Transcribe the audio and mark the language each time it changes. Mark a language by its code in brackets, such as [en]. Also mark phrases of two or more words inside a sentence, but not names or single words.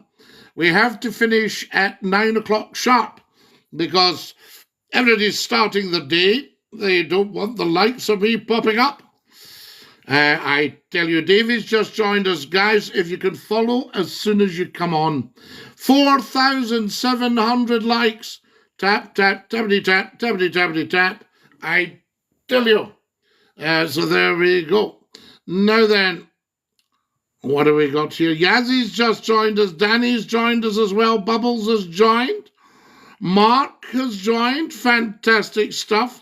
[en] We have to finish at 9 o'clock sharp because everybody's starting the day. They don't want the likes of me popping up. I tell you, Davey's just joined us. Guys, if you can follow as soon as you come on. 4,700 likes. Tap, tap, tappity, tap, tappity, tappity, tap. I tell you. So there we go. Now then, what have we got here? Yazzy's just joined us. Danny's joined us as well. Bubbles has joined. Mark has joined. Fantastic stuff.